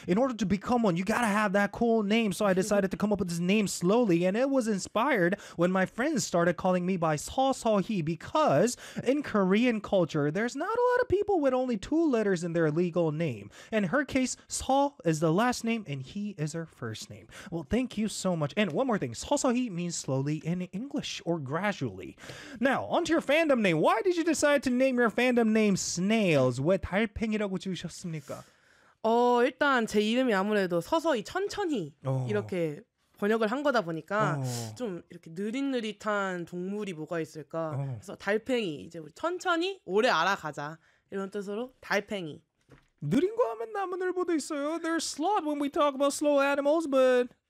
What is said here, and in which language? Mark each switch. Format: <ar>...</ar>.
<en>In order to become one, you gotta have that cool name. So I decided to come up with this name slowly, and it was inspired when my friends started calling me by Sohee, because in Korean culture, there's not a lot of people with only two letters in their legal name. In her case, Soh is the last name, and he is her first name. Well, thank you so much. And one more thing, Sohee means slowly in English or gradually. Now, onto your fandom name. Why did you decide to name your fandom name Snails?</en> <ko>왜 달팽이라고 지으셨습니까? 일단 제 이름이 아무래도 서서히 천천히 이렇게 번역을 한 거다 보니까 좀 이렇게 느릿느릿한 동물이 뭐가 있을까? 그래서 달팽이 이제 우리 천천히 오래 알아가자. 이런 뜻으로 달팽이. 느린 거 하면 나무늘보도 있어요.</ko> <en>They're slow when we talk about slow animals, but</en>